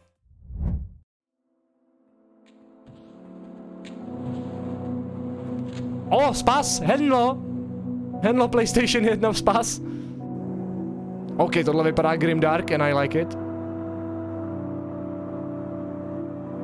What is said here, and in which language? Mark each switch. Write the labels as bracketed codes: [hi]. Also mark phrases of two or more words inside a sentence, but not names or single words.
[en] Oh, spas, Henlo PlayStation 1 spas. [cs] OK, tohle vypadá grimdark [en] and I like it.